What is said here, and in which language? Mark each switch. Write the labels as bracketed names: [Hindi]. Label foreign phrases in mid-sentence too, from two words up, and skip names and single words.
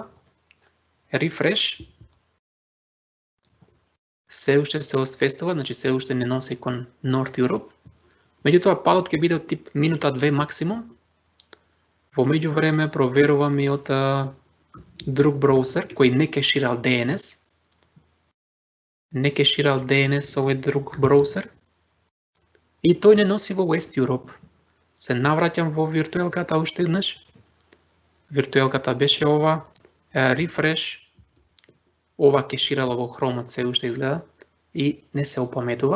[Macedonian] Refresh, се уште се освестува, значи се уште не носи кон North Europe. Меѓутоа патот ќе биде од тип минута 2 максимум. Во меѓувреме проверувам и од друг браузер кој не кеширал DNS. Не кеширал DNS овој друг браузер. И тој не носи во West Europe. Се навраќам во виртуелката уште еднаш. Виртуелката беше ова. Refresh. Ова кеширало во Chrome се уште изгледа и не се опаметува.